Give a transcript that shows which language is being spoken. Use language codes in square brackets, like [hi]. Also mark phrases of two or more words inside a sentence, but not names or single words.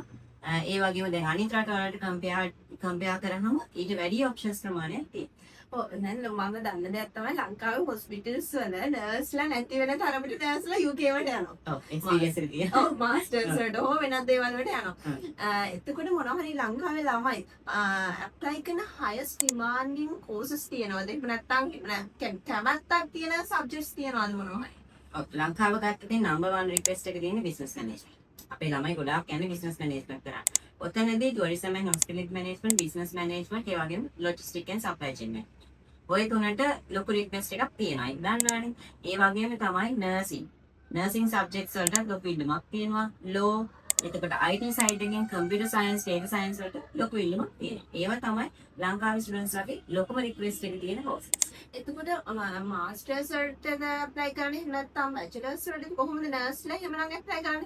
[si] ඒ වගේම දැන් අනිත් රටවලට කම්පෙයාර් කරාම ඊට වැඩි ඔප්ෂන්ස් ප්‍රමාණයක් තියෙනවා. දැන් මම දන්න දෙයක් තමයි ලංකාවේ හොස්පිටල්ස් වල නර්ස්ලා නැති වෙන තරමට නර්ස්ලා UK වලට යනවා. ඔව් එක්ස්පීරියන්ස් එක තියෙන. ඔව් මාස්ටර්ස් වලට හෝ වෙනත් දේවල් වලට යනවා. එතකොට මොනවා හරි ලංකාවේ ළමයි ඇප්ලයි කරන [en] highest demanding courses [si] තියෙනවද? එහෙම නැත්නම් කැමැත්තක් තියෙන subjects තියෙනවද මොනවා හරි? ඔව් ලංකාව ගත්තදී [en] number 1 request [si] එක තියෙන්නේ [en] business management. [si] අපේ ළමයි ගොඩාක් යන්නේ [en] business management [si] කරා. ඔතනදී [en] tourism and hospitality management, business management, [si] ඒ වගේම [en] logistics and supply chain. [si] ඔය තුනට ලොකු රික්වෙස්ට් එකක් තියෙනවා. ඒක දන්නවනේ. ඒ වගේම තමයි nursing. [en] nursing subjects [si] වලට ලොකු ඉල්ලුමක් තියෙනවා. law, එතකොට [en] IT side [si] එකෙන් [en] computer science, data science [si] වලට ලොකු ඉල්ලුමක් තියෙනවා. ඒවා තමයි ලංකාවේ ස්ටුඩන්ට්ස් ලගේ ලොකුම රික්වෙස්ට් එක තියෙන courses. එතකොට මාස්ටර්ස් වලටද ඇප්ලයි කරන්නේ නැත්නම් බැචලර්ස් වලට කොහොමද නර්ස්ලා එහෙමනම් ඇප්ලයි කරන්නේ?